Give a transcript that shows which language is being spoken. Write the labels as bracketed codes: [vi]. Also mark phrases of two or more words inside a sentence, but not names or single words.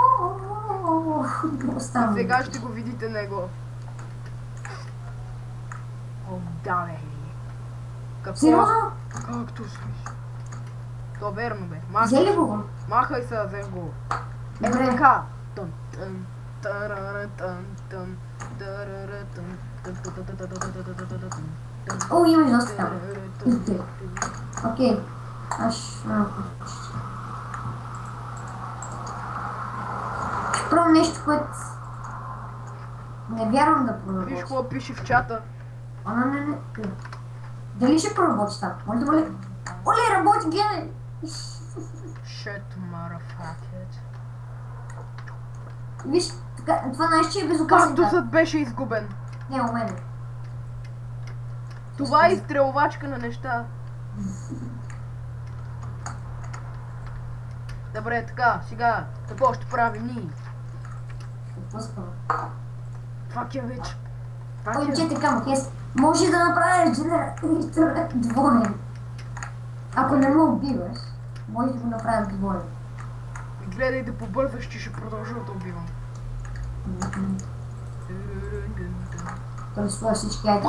[bg] Остава. Сега ще го видите него. О, да, бе. Какво? Сериозно? Както смиш. То верно, бе. Взели го? Махай се, взех го. Ето Добре. така. Тън, тън, тарара, тън, тън, тарара, тън, тън, тън, тън, тън, тън, тън, тън, тън, тън, тън, О, имаш доста там. тарара, тън, тън, тън. Окей. Аз малко. Ще пробвам нещо, което... Не вярвам да Виж проработи. какво пише в чата. О, не. Дали ще проработи това? Може да бъде... Оле, работи, гледай! [en] Shit, motherfucker. [bg] Виж, така, това нещо е безопасно. Кактусът беше изгубен. Не, у мене. Това е изстрелвачка на неща. Добре, така, сега, какво ще правим ние? Какво става? [en] Fuck you, bitch. Fuck [bg] Ой, [en] you. [bg] чете камък, може да направиш генератор двоен. Ако не му убиваш, може да го направиш двоен. Гледай да побързаш, че ще продължа да убивам. Той слоя всички айтеми.